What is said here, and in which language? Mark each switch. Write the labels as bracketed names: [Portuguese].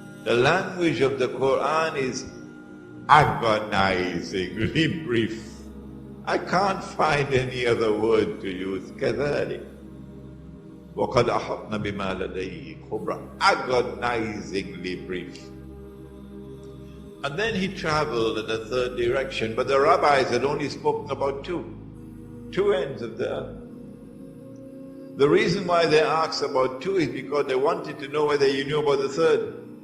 [English] The language of the Quran is agonizingly brief. I can't find any other word to use. [Arabic] كذلك وقد أحطنا بما لديه خبرا. [English] Agonizingly brief. And then he traveled in a third direction, but the rabbis had only spoken about two ends of the earth. The reason why they asked about two is because they wanted to know whether you knew about the third.